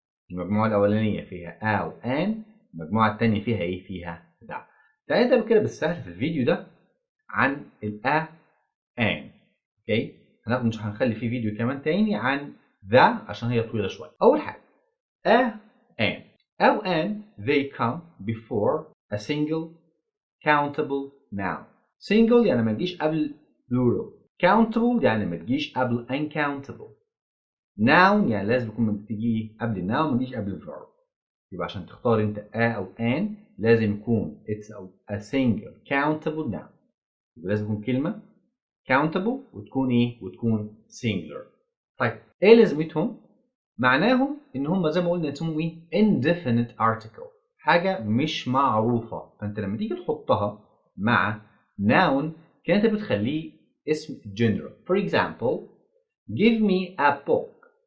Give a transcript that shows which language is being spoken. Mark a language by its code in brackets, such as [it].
[ar] المجموعة الأولانية فيها a و an، المجموعة الثانية فيها ايه؟ فيها ذا. تعالى نبدأ كده بالسهل في الفيديو ده عن ال a an. اوكي؟ مش هنخلي فيه فيديو كمان تاني عن ذا عشان هي طويلة شوية. أول حاجة a an. [en] a و an they come before a single countable noun. [ar] single يعني ما تجيش قبل plural. countable يعني ما تجيش قبل uncountable. noun يعني لازم يكون تيجي قبل الناون ما تجيش قبل الverb. يبقى عشان تختار انت a او an لازم يكون [en] it's a single countable noun. [ar] يبقى لازم يكون كلمة countable وتكون ايه؟ وتكون singular. طيب ايه لازمتهم؟ معناهم ان هم زي ما قلنا اسمهم ايه؟ indefinite article. حاجة مش معروفة، فانت لما تيجي تحطها مع noun كانت بتخليه اسم general. [en] For example, give me a book.